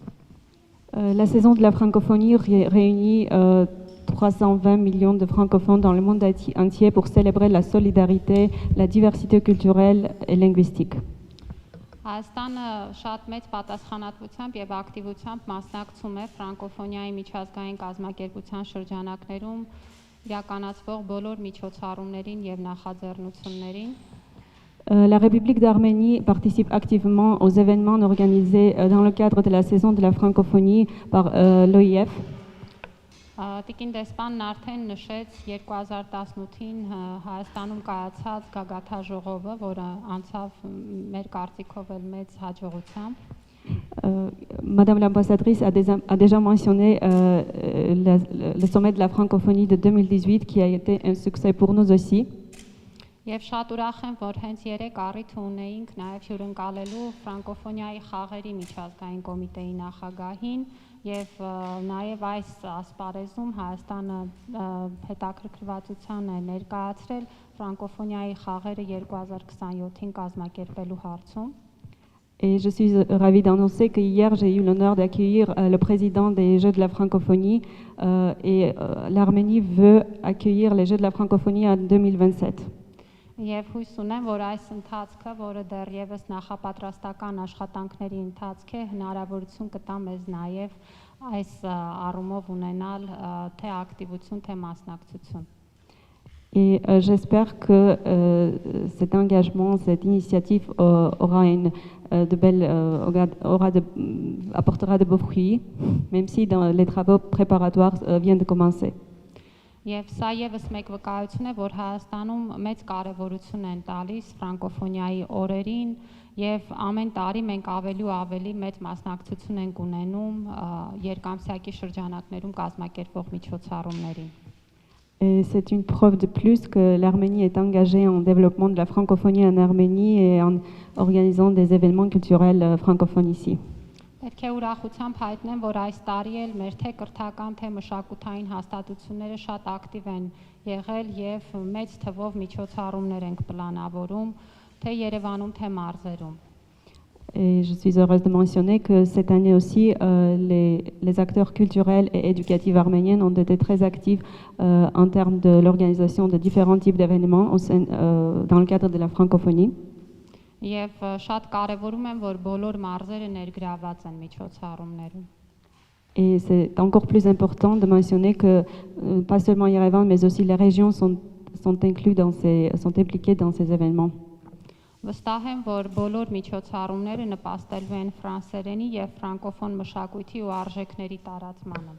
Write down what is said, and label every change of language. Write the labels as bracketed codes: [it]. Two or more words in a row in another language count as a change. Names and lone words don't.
[fr] La saison de la francophonie réunit 320 millions de francophones dans le monde entier pour célébrer la solidarité, la diversité culturelle et linguistique. [hy] Հայաստանը շատ մեծ պատասխանատվությամբ եւ ակտիվությամբ մասնակցում է ֆրանկոֆոնիայի միջազգային կազմակերպության շրջանակներում իրականացվող բոլոր միջոցառումներին եւ նախաձեռնություններին։ [fr] La République d'Arménie participe activement aux événements organisés dans le cadre de la saison de la francophonie par l'OIF. [hy] Տիկին դեսպանն արդեն նշեց 2018-ին Հայաստանում կայացած գագաթաժողովը, որը անցավ մեր կարծիքով էլ մեծ հաջողությամբ։ [fr] Madame l'ambassadrice a déjà mentionné le sommet de la francophonie de 2018 qui a été un succès pour nous aussi. [hy] Եվ շատ ուրախ եմ, որ հենց երեք առիթ ունեինք նաև հյուրընկալելու ֆրանկոֆոնիայի խաղերի միջազգային կոմիտեի նախագահին եւ նաև այս ասպարեզում Հայաստանը հետաքրքրվածության է ներկայացրել ֆրանկոֆոնիայի խաղերը 2027-ին կազմակերպելու հարցում։ [fr] Et je suis ravie d'annoncer que hier j'ai eu l'honneur d'accueillir le président des Jeux de la francophonie et l'Arménie veut accueillir les Jeux de la francophonie en 2027. [hy] Եվ հույս ունեմ, որ այս ընթացքը, որը դեռևս նախապատրաստական աշխատանքների ընթացք է, հնարավորություն կտա մեզ նաև այս առումով ունենալ թե ակտիվություն, թե մասնակցություն։ [fr] Et j'espère que cet engagement, cette initiative apportera de beaux fruits, même si les travaux préparatoires viennent de commencer. [hy] Եվ սա եւս մեկ վկայություն է, որ Հայաստանում մեծ կարեւորություն են տալիս ֆրանկոֆոնիայի օրերին եւ ամեն տարի մենք ավելի ու ավելի մեծ մասնակցություն ենք ունենում երկամսյակի շրջանակներում կազմակերպվող միջոցառումներին։ [fr] Et c'est une preuve de plus que l'Arménie est engagée en développement de la francophonie en Arménie et en organisant des événements culturels francophones ici. [hy] Պետք է ուրախությամբ հայտնեմ, որ այս տարի էլ մեր թե կրթական, թե մշակութային հաստատությունները շատ ակտիվ են եղել եւ մեծ թվով միջոցառումներ ենք պլանավորում, թե Երևանում, թե մարզերում։ [fr] Et je suis heureuse de mentionner que cette année aussi, les acteurs culturels et éducatifs arméniens ont été très actifs en termes de l'organisation de différents types d'événements dans le cadre de la francophonie. [hy] Եվ շատ կարևորում եմ, որ բոլոր մարզերը ներգրաված են միջոցառումներում։ [fr] Et c'est encore plus important de mentionner que pas seulement Yerevan, mais aussi les régions sont impliquées dans ces événements. [hy] Վստահ եմ, որ բոլոր միջոցառումները նպաստելու են ֆրանսերենի եւ ֆրանկոֆոն մշակույթի ու արժեքների տարածմանը։